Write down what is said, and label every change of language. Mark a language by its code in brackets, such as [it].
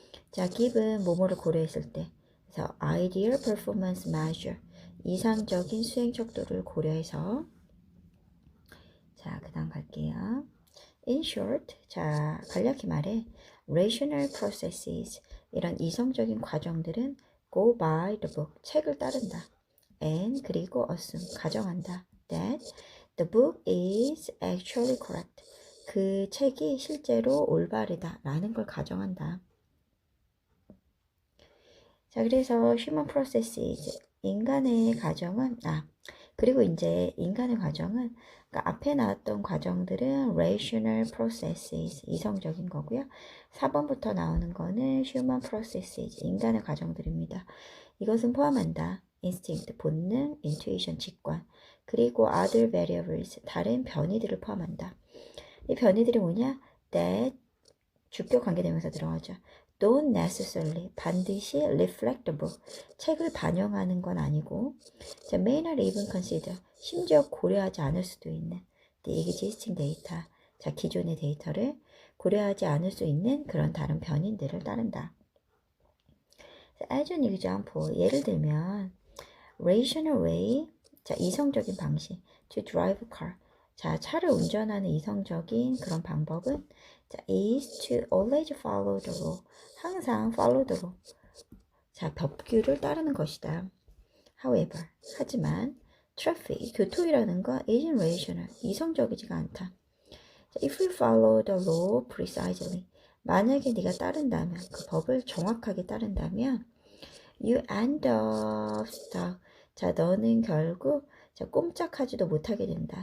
[ko] 자, given, 뭐뭐를 고려했을 때, 그래서 [en] ideal performance measure, [ko] 이상적인 수행 척도를 고려해서, 자, 그 다음 갈게요. [en] In short, 자, [ko] 간략히 말해, [en] rational processes, [ko] 이런 이성적인 과정들은 [en] go by the book, [ko] 책을 따른다. And, 그리고 assume, 가정한다. [en] That the book is actually correct. [ko] 그 책이 실제로 올바르다. 라는 걸 가정한다. 자, 그래서 [en] human processes, [ko] 인간의 과정은, 그리고 이제 인간의 과정은 그러니까 앞에 나왔던 과정들은 [en] rational processes, [ko] 이성적인 거고요. 4번부터 나오는 거는 [en] human processes, [ko] 인간의 과정들입니다. 이것은 포함한다. instinct, 본능, intuition, 직관, 그리고 [en] other variables, [ko] 다른 변이들을 포함한다. 이 변이들이 뭐냐? that, 주격 관계대명사 들어가죠. [en] don't necessarily, [ko] 반드시 [en] reflect the book, [ko] 책을 반영하는 건 아니고, 자, [en] may not even consider, [ko] 심지어 고려하지 않을 수도 있는 [en] the existing data, [ko] 자, 기존의 데이터를 고려하지 않을 수 있는 그런 다른 변인들을 따른다. [en] as an example, [ko] 예를 들면 [en] rational way, 자, [ko] 이성적인 방식 [en] to drive a car, 자, [ko] 차를 운전하는 이성적인 그런 방법은 자, [en] is to always follow the law, 항상 follow the law, 자, [ko] 법규를 따르는 것이다. However, 하지만 traffic, 교통이라는 건 [en] isn't rational, [ko] 이성적이지가 않다. 자, [en] if you follow the law precisely, [ko] 만약에 네가 따른다면, 그 법을 정확하게 따른다면 [en] you end up stuck, [ko] 자, 너는 결국 자, 꼼짝하지도 못하게 된다.